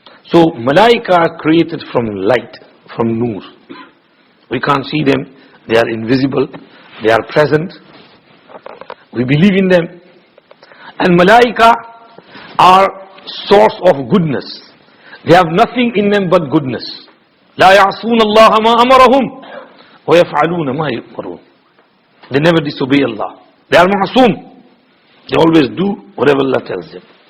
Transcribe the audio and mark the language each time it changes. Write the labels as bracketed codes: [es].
[en] So malaika are created from light, from nur. We can't see them, they are invisible, they are present. We believe in them. And malaika are source of goodness. They have nothing in them but goodness. [ar] لا يعصون الله ما أمرهم ويفعلون ما يؤمرون. [en] They never disobey Allah. They are ma'asum. They always do whatever Allah tells them.